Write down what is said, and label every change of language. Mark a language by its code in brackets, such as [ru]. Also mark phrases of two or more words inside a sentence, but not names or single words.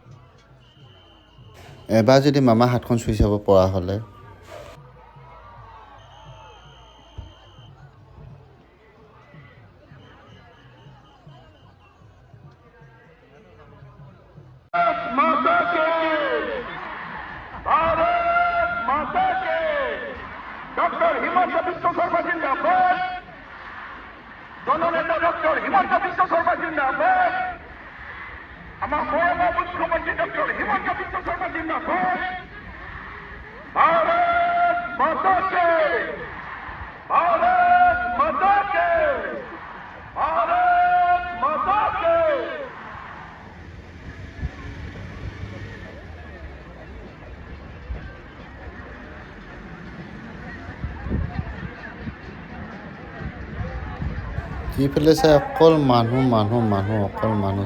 [as] এবাৰ যদি মামা হাতখন চুই চাব পৰা হ'লে। [hi] माता के भारत माता के डॉक्टर हिमंत बिश्व शर्मा जिंदाबाद। दोनों नेता डॉक्टर हिमंत बिश्व शर्मा जिंदाबाद। हमारा मुख्यमंत्री डॉक्टर हिमंत बिश्व शर्मा जिंदाबाद। भारत माता के भारत माता के भारत माता के। [as] যিফালে চাই অকল মানুহ মানুহ মানুহ অকল মানুহ।